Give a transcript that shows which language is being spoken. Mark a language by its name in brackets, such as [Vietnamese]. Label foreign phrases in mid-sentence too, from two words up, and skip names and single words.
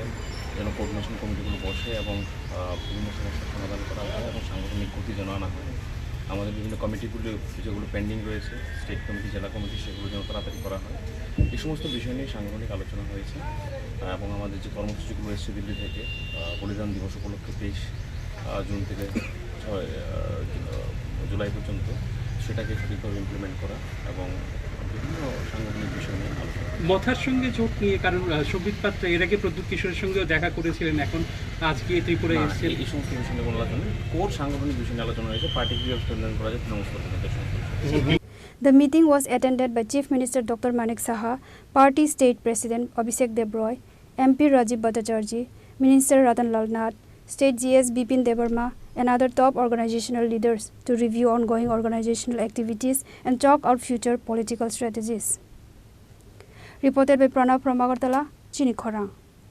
[Bangla] যেন [English] coordination committees [Bangla] বসে এবং বিভিন্ন সমস্যার সমাধান করা হয় এবং সাংগঠনিক গতি যেন আনা হয় আমাদের বিভিন্ন কমিটিগুলো যেগুলো পেন্ডিং রয়েছে [English] state committee [Bangla] জেলা কমিটি সেগুলো যেন তাড়াতাড়ি করা হয় এই সমস্ত বিষয় নিয়ে সাংগঠনিক আলোচনা হয়েছে এবং আমাদের যে কর্মসূচিগুলো এসছে দিল্লি থেকে বলিদান দিবস উপলক্ষে 23 জুন থেকে 6 জুলাই পর্যন্ত সেটাকে সঠিকভাবে ইমপ্লিমেন্ট করা এবং বিভিন্ন সাংগঠনিক বিষয় নিয়ে আলোচনা মথার সঙ্গে জোট নিয়ে কারণ সবিত পাত্র এর আগে প্রদ্যুৎ কিশোরের সঙ্গেও দেখা করেছিলেন এখন আজকে ত্রিপুরায় এসেছেন এই সমস্ত বিষয় নিয়ে কোনো আলোচনা কোর সাংগঠনিক বিষয় নিয়ে আলোচনা হয়েছে পার্টি কীভাবে স্ট্রেনথেন করা যায় তৃণমূল স্তরে [English] The meeting was attended by Chief Minister Dr. Manik Saha, Party State President Abhishek Debroy, MP Rajiv Bhattacharjee, Minister Ratan Lal Nath, State GS Bipin Debarma, and other top organizational leaders to review ongoing organizational activities and chalk out future political strategies. Reported by Pranav from Agartala, Chini Khorang.